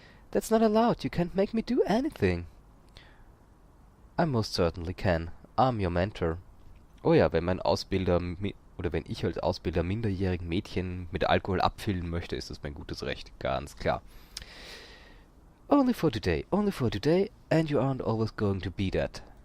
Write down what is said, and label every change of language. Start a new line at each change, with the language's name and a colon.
English: That's not allowed. You can't make me do anything. I most certainly can. I'm your mentor.
German: Oh ja, wenn mein Ausbilder... Oder wenn ich als Ausbilder minderjährigen Mädchen mit Alkohol abfüllen möchte, ist das mein gutes Recht. Ganz klar.
English: Only for today, and you aren't always going to be that.